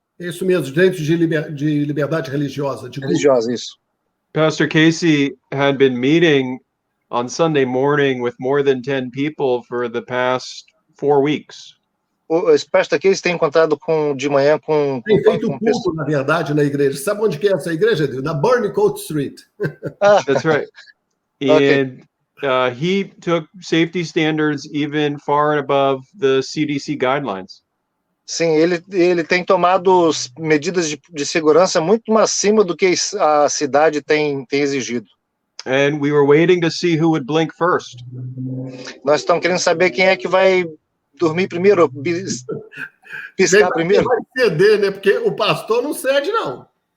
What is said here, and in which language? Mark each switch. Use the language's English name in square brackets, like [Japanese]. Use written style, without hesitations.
[Portuguese] Isso mesmo, direito de liberdade religiosa. Religiosa, isso. [English] Pastor Casey had been meeting on Sunday morning with more than 10 people for the past 4 weeks. [Portuguese] O Pastor Casey tem encontrado de manhã com tem feito culto, na verdade, na igreja. Sabe onde que é essa igreja? Na Burnicott Street. [English] That's right. And he took safety standards even far above the CDC guidelines. [Portuguese] Sim, ele tem tomado medidas de segurança muito acima do que a cidade tem exigido. [English] And we were waiting to see who would blink first. [Portuguese] Nós estamos querendo saber quem é que vai dormir primeiro, piscar primeiro. Vai ceder, né? Porque o pastor não cede, não.